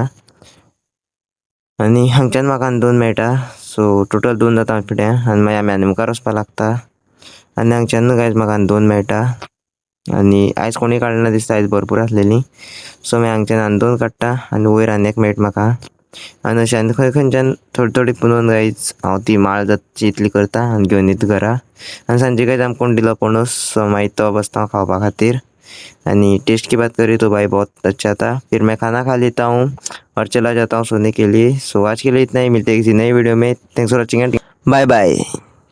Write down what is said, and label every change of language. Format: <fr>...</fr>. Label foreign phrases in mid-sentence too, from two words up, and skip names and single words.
<kok>आणि हांगच्यान म्हाका 2 मेळटा</kok> <en>so total</en> <kok>2 जाता पिड्या आनी मागीर आमी मुखार वचपाक लागता आनी हांगच्यान गायज म्हाका 2 मेळटा आनी आयज कोणी काडना दिसता आयज भरपूर आसलेली सो मागीर हांगच्यान 2 काडटा आनी वयर आनी एक मेळटा म्हाका आनी अशें खंयच्यान थोडी थोडी पुनून गायज हांव ती माळ जातची इतली करता आनी घेवन येता घरा आनी सांजे गायज आमकां कोण दिलो पणस सो मागीर तो बसता खावपा खातीर</kok> <hi>यानी टेस्ट की बात करें तो भाई बहुत अच्छा था। फिर मैं खाना खा लेता हूँ और चला जाता हूँ सोने के लिए। सो आज के लिए इतना ही, मिलते हैं किसी नई वीडियो में।</hi> <en>thanks for watching and bye bye.</en>